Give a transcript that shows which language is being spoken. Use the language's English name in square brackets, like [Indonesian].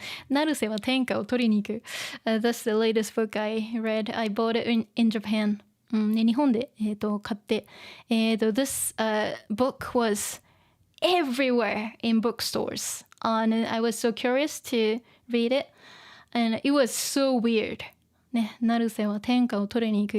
[Japanese] 成瀬は天下を取りに行く。 [English] That's the latest book I read. I bought it in Japan. ね、 [Japanese] 日本で、買って。 [English] This book was everywhere in bookstores. And I was so curious to read it. And it was so weird. [Japanese] ね、成瀬は天下を取りに行く.